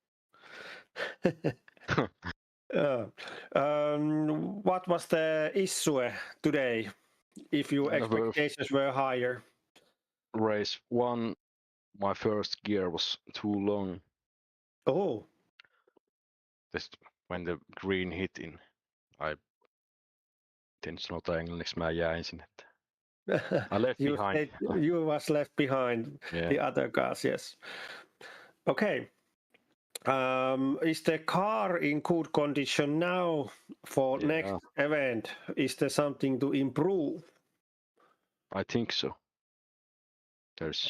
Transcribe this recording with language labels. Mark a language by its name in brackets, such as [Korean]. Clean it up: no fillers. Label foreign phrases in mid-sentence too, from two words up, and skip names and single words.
[English] What was the issue today? If your Well, expectations were higher. Race 1, my first gear was too long. Oh, Just when the green hit in, [Finnish] en sanota englanniksi, mä jäin sinne. [English] I left behind. You was left behind Yeah. the other cars, yes. Okay. Is the car in good condition now for Yeah. next event? Is there something to improve? I think so. There's